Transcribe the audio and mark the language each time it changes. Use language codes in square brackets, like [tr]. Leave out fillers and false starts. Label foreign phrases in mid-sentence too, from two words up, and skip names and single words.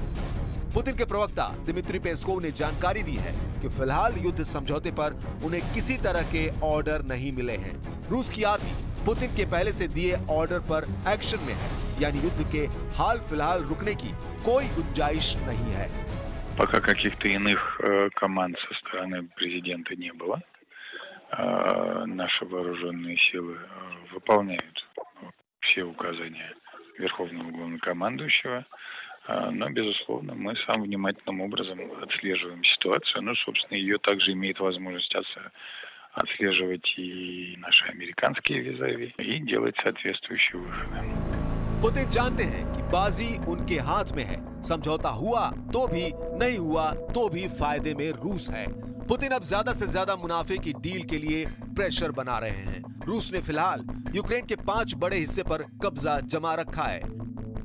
[hi] पुतिन के प्रवक्ता दिमित्री पेस्कोव ने जानकारी दी है कि फिलहाल युद्ध समझौते पर उन्हें किसी तरह के ऑर्डर नहीं मिले हैं। रूस की आर्मी पुतिन के पहले से दिए ऑर्डर पर एक्शन में है, यानी युद्ध के हाल फिलहाल रुकने की कोई गुंजाइश नहीं है। [ru] Пока каких-то иных команд со стороны президента не было. Наши вооруженные силы выполняют все указания Верховного Главнокомандующего. Но, безусловно, мы самым внимательным образом отслеживаем ситуацию. Ну, собственно, ее также имеет возможность отслеживать и наши американские визави и делать соответствующие выводы. [hi] पुतिन जानते हैं कि बाजी उनके हाथ में है। समझौता हुआ तो भी, नहीं हुआ तो भी फायदे में रूस है। पुतिन अब ज्यादा से ज्यादा मुनाफे की डील के लिए प्रेशर बना रहे हैं। रूस ने फिलहाल यूक्रेन के 5 बड़े हिस्से पर कब्जा जमा रखा है।